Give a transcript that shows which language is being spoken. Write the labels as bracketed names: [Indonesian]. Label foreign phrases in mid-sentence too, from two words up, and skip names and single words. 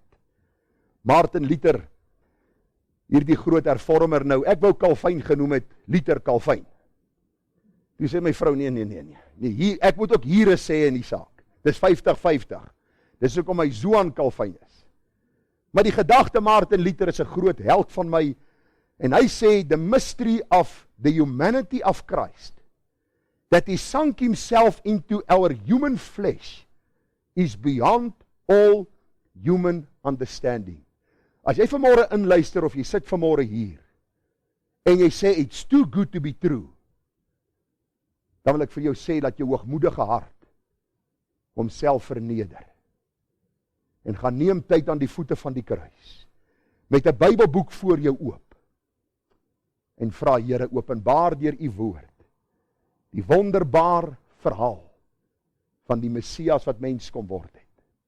[Afrikaans] Martin Luther, hierdie groot hervormer nou, ek wou Calvin genoem het, Luther Calvin. Toe sê my vrou, nee, ek moet ook hier sê in die saak. Dis 50-50. Dis hoekom my Zoan Calvin is. Maar die gedagte Martin Luther is 'n groot held van my, en hy sê, [English] the mystery of the humanity of Christ, that he sunk himself into our human flesh, is beyond all human understanding. [Afrikaans] As jy vanmôre inluister, of jy sit vanmôre hier, en jy sê, [English] it's too good to be true, [Afrikaans] dan wil ek vir jou sê, dat jou hoogmoedige hart, homself verneder, en gaan neem tyd aan die voete van die kruis, met 'n Bybelboek voor jou oop, en vra, Here, openbaar deur u woord, die wonderbaar verhaal van die Messias wat mens kom word het.